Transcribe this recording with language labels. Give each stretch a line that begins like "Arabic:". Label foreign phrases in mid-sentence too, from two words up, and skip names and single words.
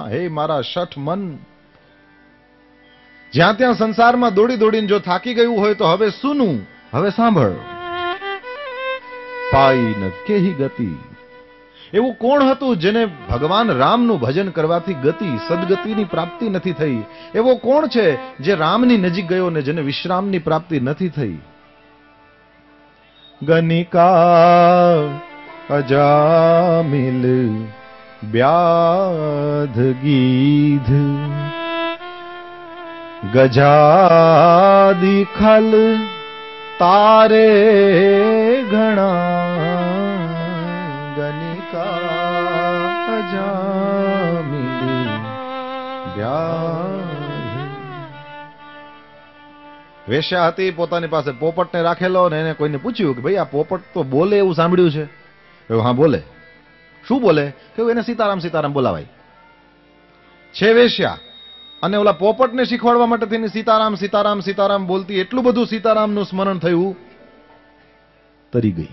Gujarati: હે મારા શઠ મન, જ્યાં ત્યાં સંસારમાં દોડી દોડીને જો થાકી ગયું હોય તો હવે સુનું, હવે સાંભળ.
Awadhi: पाई न केही गति,
Gujarati: એવું કોણ હતું જેને ભગવાન રામનું ભજન કરવાથી ગતિ સદગતિની પ્રાપ્તિ નથી થઈ? એવો કોણ છે જે રામની નજીક ગયો ને જેને વિશ્રામની પ્રાપ્તિ નથી થઈ?
Awadhi: गनिका अजामिल व्याध गीध गजादि खल तारे घना. गनिका अजामिल व्याध.
Gujarati: વેશ્યા હતી, પોતાની પાસે પોપટને રાખેલો ને એને કોઈને પૂછ્યું કે ભાઈ આ પોપટ તો બોલે એવું સાંભળ્યું છે. હા બોલે. શું બોલે? કે એને સીતારામ સીતારામ બોલાવાય છે. વેશ્યા અને ઓલા પોપટને શીખવાડવા માટે થઈને સીતારામ સીતારામ સીતારામ બોલતી, એટલું બધું સીતારામનું સ્મરણ થયું, તરી ગઈ.